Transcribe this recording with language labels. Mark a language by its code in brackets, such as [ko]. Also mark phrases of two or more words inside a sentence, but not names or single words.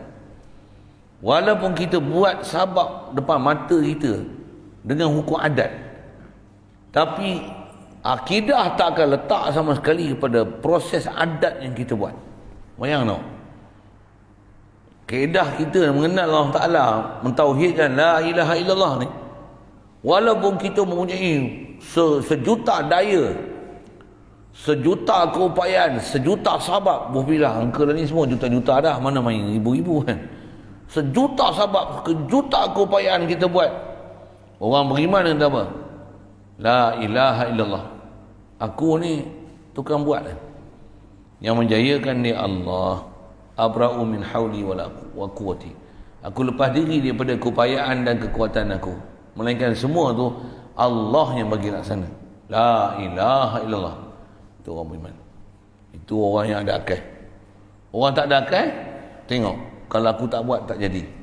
[ms] Walaupun kita buat sabab depan mata kita dengan hukum adat, tapi akidah tak akan letak sama sekali kepada proses adat yang kita buat. Bayang tak? Kaedah kita mengenal Allah Ta'ala, mentauhidkan [ar] لا إله إلا الله [ms] ni, walaupun kita mempunyai sejuta daya, sejuta keupayaan, sejuta sabab, buhbilah angka ni semua juta-juta dah, mana main ribu-ribu kan. Sejuta sabab, sejuta keupayaan kita buat, orang beriman kata apa? [ar] لا إله إلا الله, [ms] aku ni tukang buat lah. [ar] Yang menjayakan ni Allah. أبرأ من حولي وقوتي, [ms] aku lepas diri daripada keupayaan dan kekuatan aku, melainkan semua tu Allah yang bagi laksana. [ar] لا إله إلا الله, [ms] itu orang beriman, itu orang yang ada akal. Orang tak ada akal, tengok kalau aku tak buat tak jadi.